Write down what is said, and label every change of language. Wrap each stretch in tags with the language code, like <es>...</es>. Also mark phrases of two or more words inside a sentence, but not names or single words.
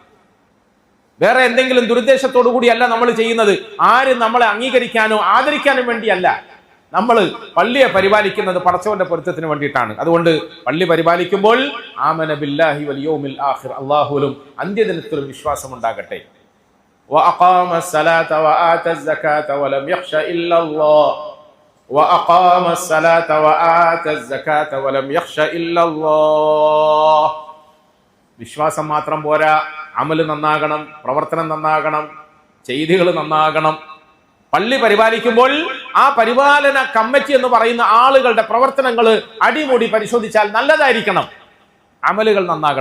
<ml>വേറെ എന്തെങ്കിലും ദുരുദ്ദേശത്തോടു കൂടിയല്ല നമ്മൾ ചെയ്യുന്നത്. ആരും നമ്മളെ അംഗീകരിക്കാനോ ആദരിക്കാനോ വേണ്ടിയല്ല. നമ്മൾ പള്ളിയെ പരിപാലിക്കുന്നത് പടച്ചവന്റെ പൊരുത്തത്തിന് വേണ്ടിയിട്ടാണ്. അതുകൊണ്ട് പള്ളി പരിപാലിക്കുമ്പോൾ</ml> <ar>آمن بالله واليوم الآخر,</ar> <ml>അല്ലാഹുവിലും അന്ത്യദിനത്തിലും വിശ്വാസം ഉണ്ടാകട്ടെ.</ml> <ar>വഅഖാമ الصلاة وآتى الزكاة ولم يخش إلا الله وأقام الصلاة وآتى الزكاة ولم يخش إلا الله.</ar> <ml>വിശ്വാസം മാത്രം പോരാ, അമല് നന്നാകണം, പ്രവർത്തനം നന്നാകണം, ചെയ്തികൾ നന്നാകണം. പള്ളി പരിപാലിക്കുമ്പോൾ ആ പരിപാലന കമ്മിറ്റി എന്ന് പറയുന്ന ആളുകളുടെ പ്രവർത്തനങ്ങൾ അടിമുടി പരിശോധിച്ചാൽ നല്ലതായിരിക്കണം. അമലുകൾ നന്നാകണം.</ml>